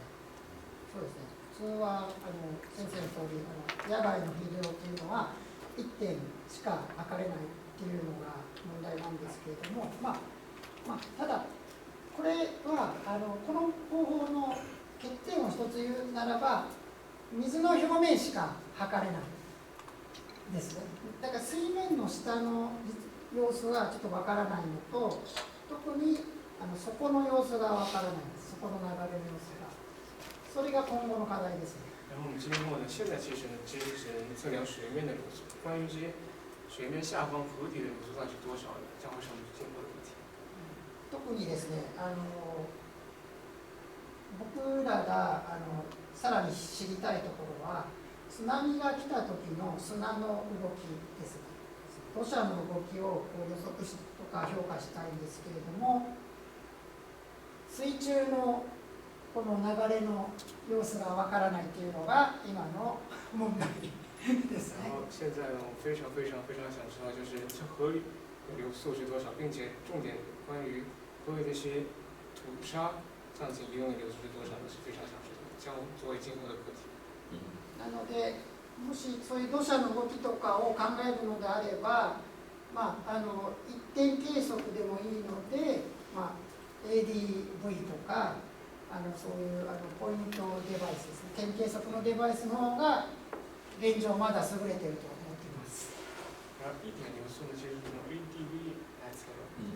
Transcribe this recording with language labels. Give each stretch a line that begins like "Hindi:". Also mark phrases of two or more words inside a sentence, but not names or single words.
Japanese: 普通は先生の通り野外のフィールドっていうのは1点しか測れないっていうのが問題なんですけれども、ただこれはこの方法の欠点を一つ言うならば、水の表面しか測れないですね。だから水面の下の様子がちょっとわからないのと、特に底の様子がわからないです。底の流れの様子が。それが今後の課題ですね。
Chinese: 然后我们今后呢，现在其实只能测量水面的流速，关于这些水面下方河底的流速到底是多少呢？将会是我们今后的问题。
Japanese: 特にですね、僕らがさらに知りたいところは、津波が来た時の砂の動きですね。土砂の動きを予測しとか評価したいんですけれども、水中のこの流れの様子がわからないというのが今の問題ですね。
Chinese: 现在呢，我非常想知道，就是这河里的流速是多少，并且重点关于河里这些土沙上行移动的流速是多少呢？是非常想知道，将作为今後的課題。
Japanese: なので、もしそういう土砂の動きとかを考えるのであれば、一点計測でもいいので、ADV とかそういうポイントデバイスですね、点計測のデバイスの方が現状まだ優れていると思っています。
Chinese: 一点流速呢，其实是用 ADV 来测量。